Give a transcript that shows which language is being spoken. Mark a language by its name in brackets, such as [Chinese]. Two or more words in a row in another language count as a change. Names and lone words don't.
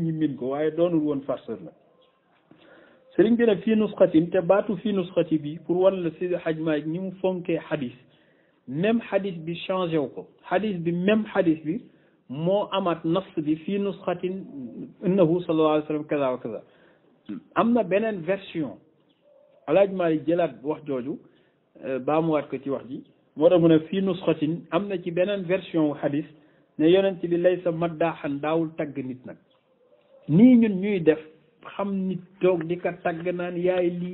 [Wolof] ñi min ko waaye doonul woon farceur la sëriñ bi nag [Arabic] في نسخة [Wolof] te baatu [Arabic] في نسخة [Wolof] bi pour wan la Seydi Hadj Malick ni mu fonkee xadis même xadis bi changé wu ko xadis bi même xadis bi moo amaat nafs bi [Arabic] في نسخة إنه صلى الله عليه وسلم كذا وكذا [Wolof] am na beneen version Alaaji Malick jëlaat wax jooju baamuwaat ko ci wax ji moo tax mu ne fii nusxatin am na ci beneen version wu xadis ne yonent bi [Arabic] ليس مداحا [Wolof] daawul tagg nit nag nii ñun ñuy def xam nit toog di ko tagg naan yaay